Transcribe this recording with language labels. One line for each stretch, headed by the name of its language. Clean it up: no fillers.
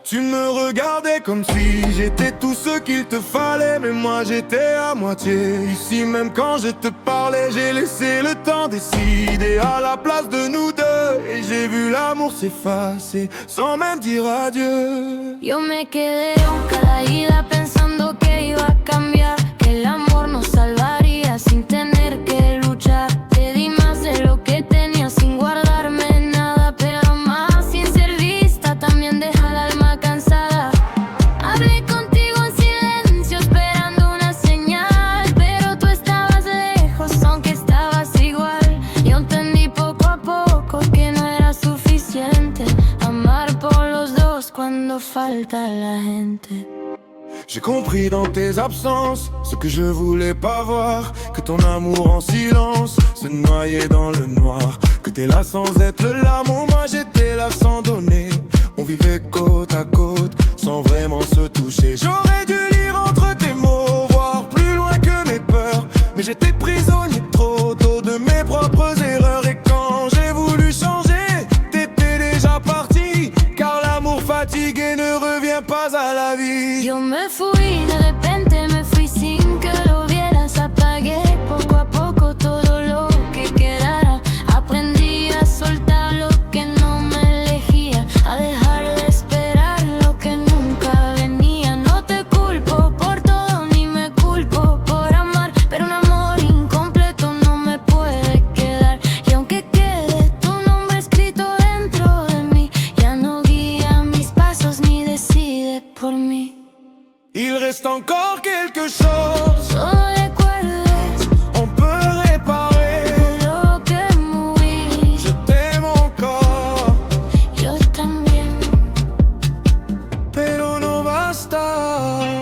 French: Tu me regardais comme si j'étais tout ce qu'il te fallait, mais moi j'étais à moitié. Ici même quand je te parlais, j'ai laissé le temps décider à la place de nous deux. Et j'ai vu l'amour s'effacer sans même dire adieu.
Spanish: Yo me quedé caída pensando que iba a cambiar, que el amor nos salvaría sin tener que luchar. Te di más de lo que tenía sin guardarme nada, pero más sin ser vista, también deja el alma cansada. Hablé contigo en silencio esperando una señal, pero tú estabas lejos aunque estabas igual. Yo entendí poco a poco que no era suficiente amar por los dos cuando falta la gente.
French: J'ai compris dans tes absences ce que je voulais pas voir, que ton amour en silence se noyait dans le noir, que t'es là sans être là, moi j'étais là sans donner. On vivait côte à côte sans vraiment se toucher. J'aurais dû lire entre tes mots, voir plus loin que mes peurs, mais j'étais prisonnier trop tôt de mes propres erreurs. Et quand j'ai voulu changer, t'étais déjà parti, car l'amour fatigué ne revient pas à la vie.
Spanish: Yo me fui, de repente me fui sin que lo vieras. Apagué poco a poco todo lo que quedara. Aprendí a soltar lo que no me elegía, a dejar de esperar lo que nunca venía. No te culpo por todo ni me culpo por amar, pero un amor incompleto no me puede quedar. Y aunque quede tu nombre escrito dentro de mí, ya no guía mis pasos ni decide por mí.
French: Il reste encore quelque chose,
Spanish: Solo recuerdes
French: on peut réparer.
Spanish: lo que moví.
French: Je t'aime encore,
Spanish: Yo también. pero no basta.